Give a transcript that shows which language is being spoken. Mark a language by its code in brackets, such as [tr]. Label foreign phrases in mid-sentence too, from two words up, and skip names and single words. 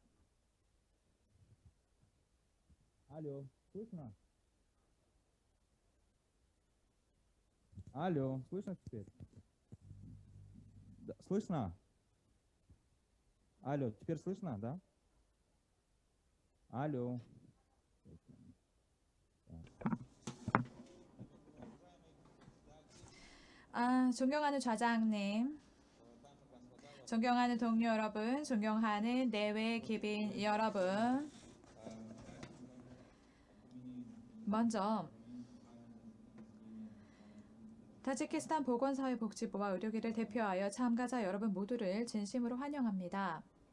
[ru] Алло, слышно? Алло, слышно теперь? Да, слышно? Алло, теперь слышно, да? Алло. [ko] 존경하는 좌장님, 존경하는 동료 여러분, 존경하는 내외 기빈 여러분. 먼저 타지키스탄 보건사회복지부와 의료계를 대표하여 참가자 여러분 모두를 진심으로 환영합니다.